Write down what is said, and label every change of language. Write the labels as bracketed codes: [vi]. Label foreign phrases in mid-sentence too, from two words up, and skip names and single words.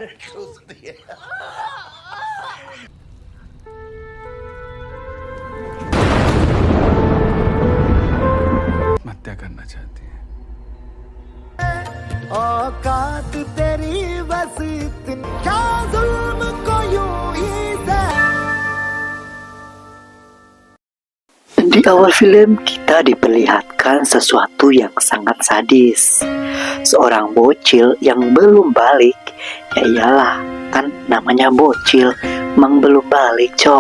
[hi] हत्या करना चाहती है। औकात तेरी बस इतनी क्या जुल्म को यूं ही [id] Di awal film kita diperlihatkan sesuatu yang sangat sadis. Seorang bocil yang belum balik. Ya iyalah, kan namanya bocil, emang belum balik, cok.